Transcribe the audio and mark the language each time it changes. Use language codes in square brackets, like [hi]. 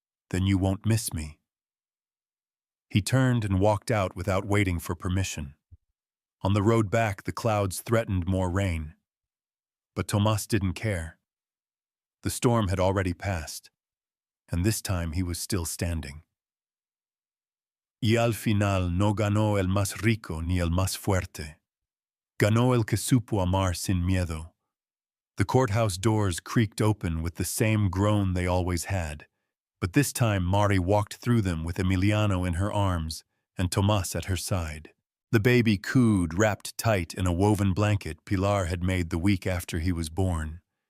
[en] Then you won't miss me. He turned and walked out without waiting for permission. On the road back, the clouds threatened more rain. But Tomas didn't care. The storm had already passed, and this time he was still standing. [es] Y al final no ganó el más rico ni el más fuerte. Ganó el que supo amar sin miedo. [en] The courthouse doors creaked open with the same groan they always had, but this time Mari walked through them with Emiliano in her arms and Tomas at her side. The baby cooed, wrapped tight in a woven blanket Pilar had made the week after he was born.